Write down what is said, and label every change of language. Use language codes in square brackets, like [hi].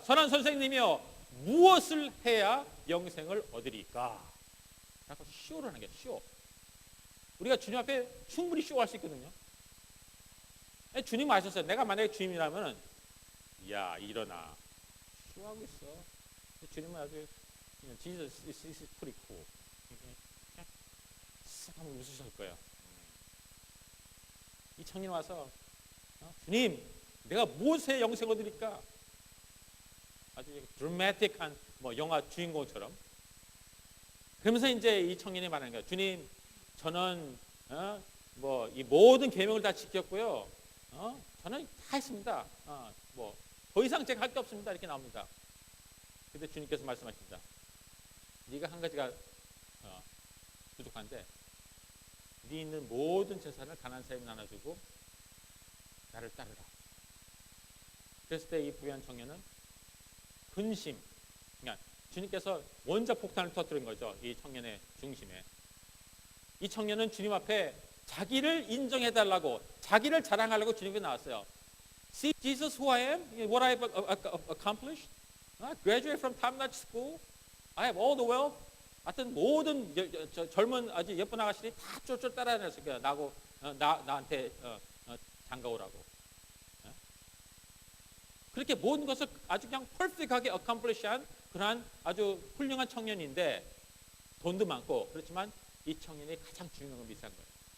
[ko] 선한 선생님이요, 무엇을 해야 영생을 얻으리까? 자꾸 쇼를 하는 게 쇼. 우리가 주님 앞에 충분히 쇼할 수 있거든요. 주님 아셨어요. 내가 만약에 주님이라면 야 일어나 쇼하고 있어. 주님은 아주 [en] Jesus is pretty cool. [ko] 그냥 싹 한번 웃으실 거예요. 이 청년 와서 주님 내가 무엇에 영생 얻으리까? 아주 드라마틱한 영화 주인공처럼 그러면서 이제 이 청년이 말하는 거예요. 주님 저는 이 모든 계명을 다 지켰고요. 저는 다 했습니다. 더 이상 제가 할 게 없습니다. 이렇게 나옵니다. 근데 주님께서 말씀하십니다. 네가 한 가지가 부족한데 네 있는 모든 재산을 가난한 사람에 나눠주고 나를 따르라. 그랬을 때 이 부유한 청년은 근심, 그러니까 주님께서 원자 폭탄을 터뜨린 거죠. 이 청년의 중심에. 이 청년은 주님 앞에 자기를 인정해달라고, 자기를 자랑하려고 주님께 나왔어요. [en] See Jesus who I am, what I have accomplished. I graduated from top-notch school. I have all the wealth. [ko] 하여튼 모든 젊은 아주 예쁜 아가씨들이 다 쫄쫄 따라다녔을 거야. 나한테 장가오라고. 그렇게 모든 것을 아주 그냥 퍼펙트하게 accomplish한 그러한 아주 훌륭한 청년인데 돈도 많고 그렇지만 이 청년이 가장 중요한 건 비싼 거예요.